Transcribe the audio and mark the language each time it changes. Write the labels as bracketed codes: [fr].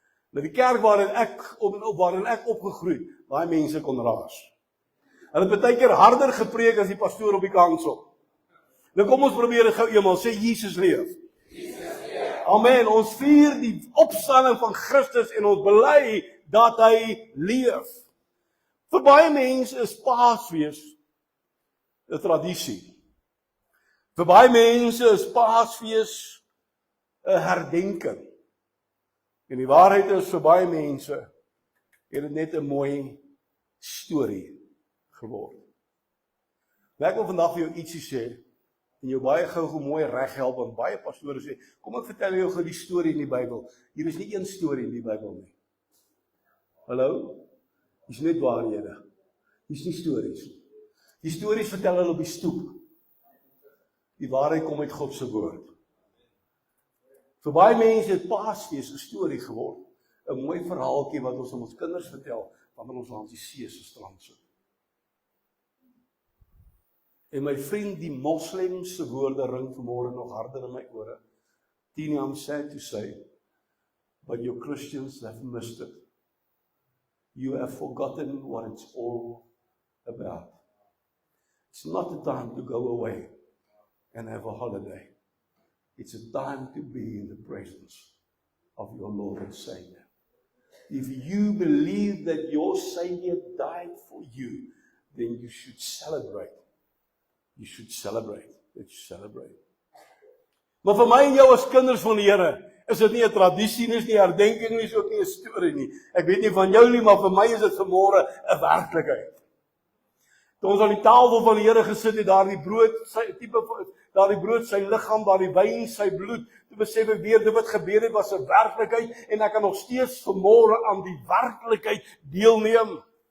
[af] Nou die kerk waarin ek opgegroei, daai mense kon raas. Hulle het baie keer harder gepreek as die pastoor op die kansel. Nou kom ons probeer dit gou eenmaal, sê Jesus leef. Amen, ons vier die opstanding van Christus en ons bely dat hy leef. Vir baie mense is Paasfees 'n tradisie. Vir baie mense is Paasfees 'n herdenking. En die waarheid is, vir baie mense het dit net 'n mooi storie geword. Ek wil vandag vir jou ietsie sê, en jou baie gou mooi reghelp, want baie pastore sê, kom ek vertel jou gou die storie in die Bybel. Hier is nie een storie in die Bybel nie. Hallo? Dis net waarhede. Dis nie stories nie. Die stories vertel hulle op die stoep. Die waarheid kom uit God se woord. Vir baie mense het Paasfees 'n storie geword. 'n Mooi verhaaltjie wat ons aan ons kinders vertel wanneer ons langs die see se strand sit. En my vriend, die moslemse woorde ring vanmôre nog harder in my ore. [en] Tini, I'm sad to say, but you Christians have missed it. You have forgotten what it's all about. It's not a time to go away and have a holiday. It's a time to be in the presence of your Lord and Savior. If you believe that your Savior died for you, then you should celebrate. You should celebrate. Let's celebrate. [af] Maar vir my en jou as kinders van die Here, is dit nie 'n tradisie nie, is nie 'n herdenking nie, is ook nie 'n storie nie. Ek weet nie van jou nie, maar vir my is dit vanmôre 'n werklikheid. Toe ons aan die tafel van die Here gesit het, daardie brood, daardie brood sy liggaam, daardie wyn sy bloed, toe besef ek weer dit wat gebeur het was 'n werklikheid en ek kan nog steeds vanmôre aan die werklikheid deelneem.